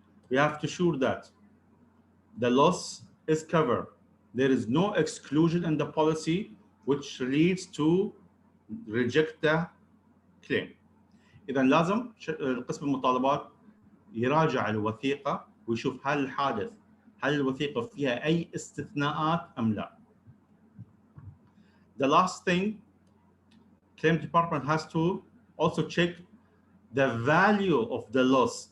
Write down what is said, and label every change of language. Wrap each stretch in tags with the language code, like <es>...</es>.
<en>We have to ensure that the loss is covered. There is no exclusion in the policy which leads to reject the claim.</en> <ar>إذا لازم قسم المطالبات يراجع الوثيقة ويشوف هل الحادث، هل الوثيقة فيها أي استثناءات أم لا.</ar> <en>The last thing, claim department has to also check the value of the loss.</en>